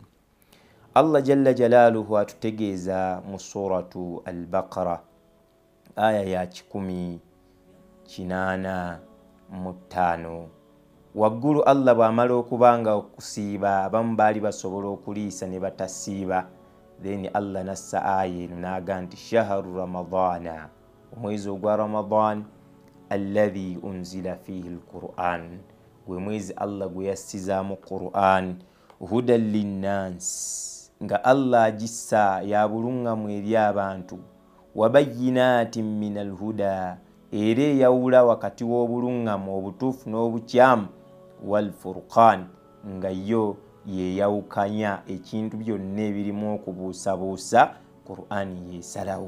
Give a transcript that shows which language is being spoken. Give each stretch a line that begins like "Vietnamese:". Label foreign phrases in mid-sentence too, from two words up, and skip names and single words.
Arabic: الله جل جلاله
Ganda: atutegeeza mu suratu al-Baqara aya ya 185 waggulu Allah bw'amala okubanga okusiiba abamu baali basobola okuliisa ne batasiiba then Allah nassa aya eno n'aga nti
Arabic: شهر رمضان
Ganda: mwezi ogwa Ramadan
Arabic: الذي أنزل فيه القرآن
Ganda: gwe mwezi Allah gwe yassizaamu Quran hudan linnas nga Allah agissa yabulungamu eri abantu
Arabic: وبينات من الهدى
Ganda: era yawula wakati w'obulungamu obutuufu n'obukyamu walfurqan nga yo yeyawukanya ekintu byonna ebirimu okubuusabuusa Quran yesalawo.